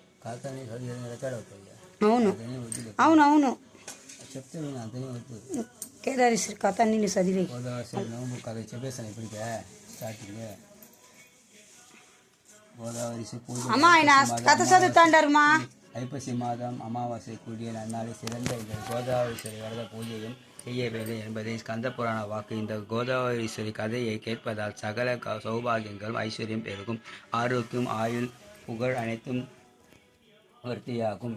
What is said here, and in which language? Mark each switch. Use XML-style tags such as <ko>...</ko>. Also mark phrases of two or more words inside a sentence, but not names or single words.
<te>అవును అవును అవును చెప్తే నేను అంతనే వద్దు. కేదారేశ్వరి కథ అన్ని చదివి గోదావరి నోము కథ చెప్పేసాను ఇప్పటికే స్టార్టింగ్. గోదావరి పూజ అమ్మా ఆయన కథ చదువుతాండారు.</te> <ta>ஐப்பசி மாதம் அமாவாசை கூடிய நன்னாளில் சிறந்த இந்த கோதாவரீஸ்வரி வரத பூஜையும் செய்ய வேண்டும் என்பதை ஸ்கந்த புராண வாக்கு. இந்த கோதாவரீஸ்வரி கதையை கேட்பதால் சகல சௌபாகியங்களும் ஐஸ்வர்யம் பெருகும், ஆரோக்கியம், ஆயுள், புகழ் அனைத்தும் வர்த்தியாகும்.</ta>